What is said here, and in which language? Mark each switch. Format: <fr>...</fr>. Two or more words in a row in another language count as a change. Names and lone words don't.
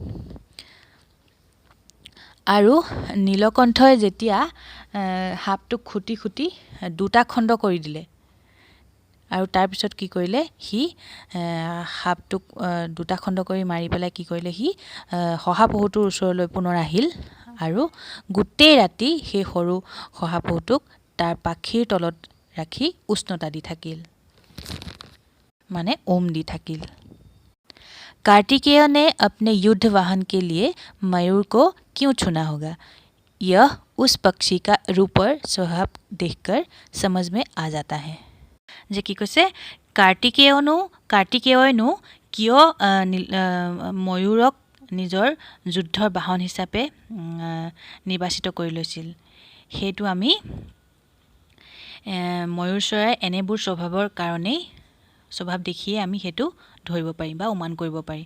<as>আৰু নীলকণ্ঠই যেতিয়া সাপটোক খুটি খুটি 2টা খণ্ড কৰি দিলে আৰু তাৰপিছত কি কৰিলে, সি সাপটোক 2টা খণ্ড কৰি মাৰি পেলাই কি কৰিলে, সি শহাপহুটোৰ ওচৰলৈ পুনৰ আহিল আৰু গোটেই ৰাতি সেই সৰু শহাপহুটোক তাৰ পাখিৰ তলত ৰাখি উষ্ণতা দি থাকিল, মানে ओम दी থাকিল।</as> <hi>कार्तिकेय ने अपने युद्ध वाहन के लिए मयूर को क्यों चुना होगा, यह उस पक्षी का रूप और स्वभाव देखकर समझ में आ जाता है।</hi> <as>যে কি কৈছে, কাৰ্তিকেয়নো কিয় ময়ূৰক নিজৰ যুদ্ধৰ বাহন হিচাপে নিৰ্বাচিত কৰি লৈছিল, সেইটো আমি ময়ূৰ চৰাইৰ এনেবোৰ স্বভাৱৰ কাৰণেই, স্বভাৱ দেখিয়ে আমি সেইটো ধৰিব পাৰিম বা অনুমান কৰিব পাৰি।</as>